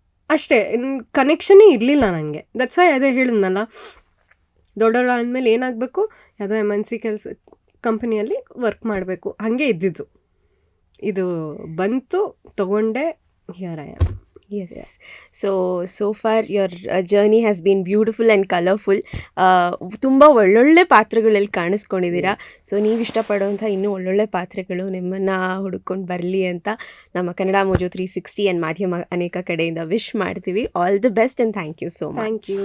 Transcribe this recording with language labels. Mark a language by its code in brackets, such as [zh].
[kn] ಅಷ್ಟೇ, ಕನೆಕ್ಷನ್ನೇ ಇರಲಿಲ್ಲ ನನಗೆ. ದಟ್ಸ್ ವೈ ಅದೇ ಹೇಳಿದ್ನಲ್ಲ, ದೊಡ್ಡವಳು ಆದಮೇಲೆ ಏನಾಗಬೇಕು, ಯಾವುದೋ MNC ಕಂಪನಿಯಲ್ಲಿ ವರ್ಕ್ ಮಾಡಬೇಕು, ಹಾಗೆ ಇದ್ದಿದ್ದು. ಇದು ಬಂತು, ತಗೊಂಡೆ, [en] Here I am. Yes. So far your journey has been beautiful and colorful. [kn] ತುಂಬ ಒಳ್ಳೊಳ್ಳೆ ಪಾತ್ರಗಳಲ್ಲಿ ಕಾಣಿಸ್ಕೊಂಡಿದ್ದೀರಾ. ಸೊ ನೀವು ಇಷ್ಟಪಡುವಂಥ ಇನ್ನೂ ಒಳ್ಳೊಳ್ಳೆ ಪಾತ್ರಗಳು ನಿಮ್ಮನ್ನು ಹುಡುಕೊಂಡು ಬರಲಿ ಅಂತ ನಮ್ಮ ಕನ್ನಡ ಮೋಜೋ 360 ಆ್ಯಂಡ್ ಮಾಧ್ಯಮ ಅನೇಕ ಕಡೆಯಿಂದ ವಿಶ್ ಮಾಡ್ತೀವಿ. [en] All the best and thank you so much.